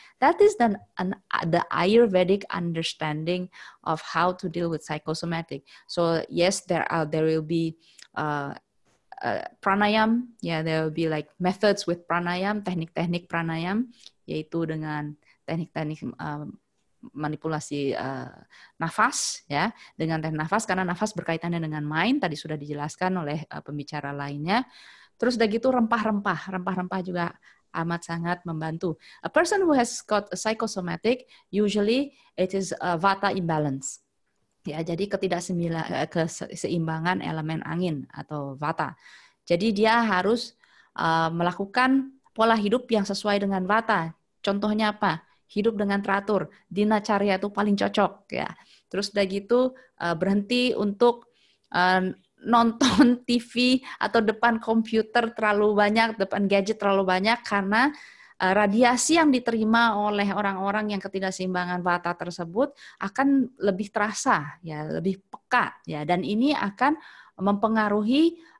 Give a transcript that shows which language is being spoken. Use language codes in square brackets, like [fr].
[en] That is the Ayurvedic understanding of how to deal with psychosomatic. So yes, there will be pranayam, there will be like methods with pranayam, [id] teknik-teknik pranayam, yaitu dengan teknik-teknik manipulasi nafas, dengan teknik nafas, karena nafas berkaitannya dengan mind, tadi sudah dijelaskan oleh pembicara lainnya. Terus udah gitu rempah-rempah juga amat sangat membantu. [en] A person who has got a psychosomatic, usually it is a vata imbalance. [id] Jadi keseimbangan elemen angin atau vata. Jadi dia harus melakukan pola hidup yang sesuai dengan vata. Contohnya apa? Hidup dengan teratur, dinacarya itu paling cocok, Terus udah gitu berhenti untuk nonton TV atau depan komputer terlalu banyak, depan gadget terlalu banyak, karena radiasi yang diterima oleh orang-orang yang ketidakseimbangan vata tersebut akan lebih terasa, lebih peka, dan ini akan mempengaruhi